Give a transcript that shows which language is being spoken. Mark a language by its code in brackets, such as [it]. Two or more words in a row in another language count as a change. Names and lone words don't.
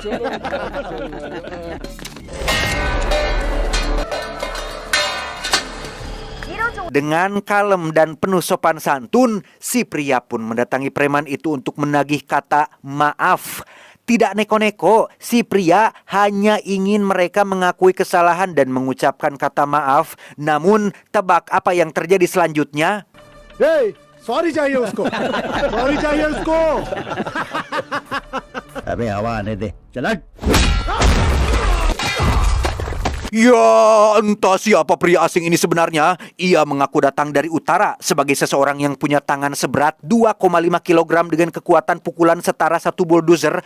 [id] Dengan kalem dan penuh sopan santun, si pria pun mendatangi preman itu untuk menagih kata maaf. Tidak neko-neko, si pria hanya ingin mereka mengakui kesalahan dan mengucapkan kata maaf. Namun, tebak apa yang terjadi selanjutnya? [hi] Hey, सॉरी चाहिए उसको, सॉरी चाहिए उसको। अबे हवा आने दे, चल हट। [id] Ya, entah siapa pria asing ini sebenarnya. Ia mengaku datang dari utara sebagai seseorang yang punya tangan seberat 2,5 kg dengan kekuatan pukulan setara 1 bulldozer.